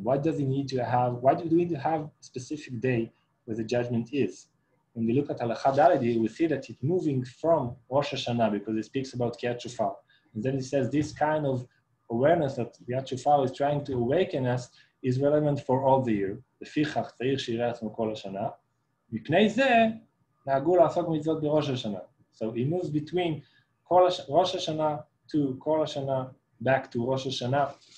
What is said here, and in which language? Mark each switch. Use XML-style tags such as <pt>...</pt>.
<en>Why do we need to have a specific day where the judgment is? When we look at Halakha Daled, we see that it's moving from Rosh HaShanah because it speaks about Tkiat Shofar. And then it says this kind of awareness that Tkiat Shofar is trying to awaken us is relevant for all the year.</en> <he>לפיכך צריך שיראה עצמו כל השנה. מפני זה נהגו לעשות מצוות בראש השנה.</he> <en>So it moves between Rosh HaShanah to Kol HaShanah, back to Rosh HaShanah.</en>